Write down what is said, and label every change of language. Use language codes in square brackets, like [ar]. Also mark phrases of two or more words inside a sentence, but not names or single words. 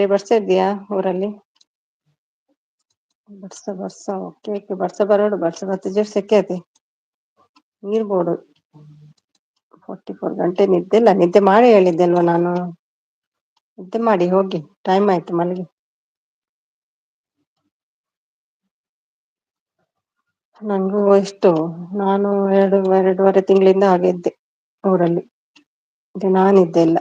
[kn] ಬರ್ತಾ ಇದ್ದೀಯಾ ಊರಲ್ಲಿ? [tcy] ಬರ್ಸ [en] okay okay. [tcy] ಬರೋಡು ಬತ್ತೆ ಜೋರ್ ಸೆಕೆ ಆತಿ ನೀರ್ಬೋಡು. [kn] 44 ಗಂಟೆ ನಿದ್ದೆ ಇಲ್ಲ. ನಿದ್ದೆ ಮಾಡಿ ಹೇಳಿದ್ದೆ ಅಲ್ವಾ ನಾನು? ನಿದ್ದೆ ಮಾಡಿ ಹೋಗಿ, ಟೈಮ್ ಆಯ್ತು ಮಲಗಿ. ನಂಗೂ ಎಷ್ಟು, ನಾನು 2.5 ತಿಂಗಳಿಂದ ಹಾಗೆ ಇದ್ದೆ ಊರಲ್ಲಿ. ದಿನಾ ನಿದ್ದೆ ಇಲ್ಲ.